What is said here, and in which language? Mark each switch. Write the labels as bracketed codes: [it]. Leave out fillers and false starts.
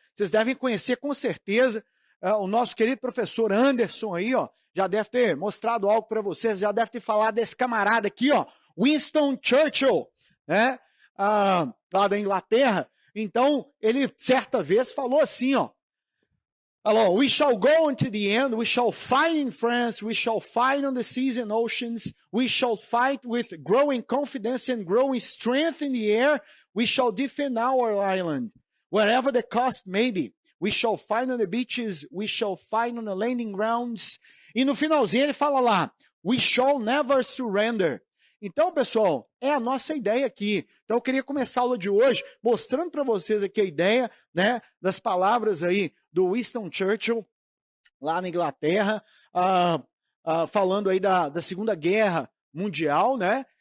[pt] Vocês devem conhecer com certeza o nosso querido professor Anderson aí, ó, já deve ter mostrado algo para vocês, já deve ter falado desse camarada aqui, ó, Winston Churchill, né? Lá da Inglaterra. Então, ele certa vez falou assim, ó. Falou, [en] we shall go unto the end, we shall fight in France, we shall fight on the seas and oceans, we shall fight with growing confidence and growing strength in the air, we shall defend our island, wherever the cost may be. We shall fight on the beaches, we shall fight on the landing grounds. [pt] E no finalzinho ele fala lá, [en] we shall never surrender. [pt] Então, pessoal, é a nossa ideia aqui. Então, eu queria começar a aula de hoje mostrando para vocês aqui a ideia, né, das palavras aí do Winston Churchill, lá na Inglaterra, falando aí da Segunda Guerra Mundial, né?